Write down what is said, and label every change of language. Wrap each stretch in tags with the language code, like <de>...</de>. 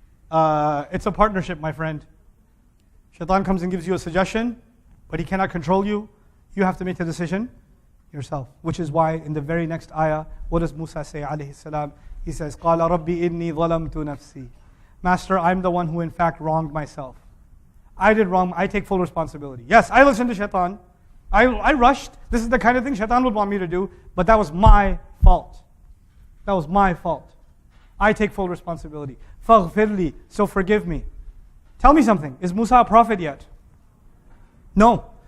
<en>It's a partnership, my friend. Shaitan comes and gives you a suggestion, but he cannot control you. You have to make the decision yourself. Which is why in the very next ayah, what does Musa say, alayhi salam?</en> <ar>He says, قَالَ رَبِّ إِنِّي ظَلَمْتُ نَفْسِي.</ar> <en>Master, I'm the one who in fact wronged myself. I did wrong, I take full responsibility. Yes, I listened to shaitan. I rushed. This is the kind of thing shaitan would want me to do, but that was my fault. That was my fault. I take full responsibility.</en> <ar>فَاغْفِرْ لِي.</ar> <en>So forgive me. Tell me something. Is Musa a prophet yet? No.</en>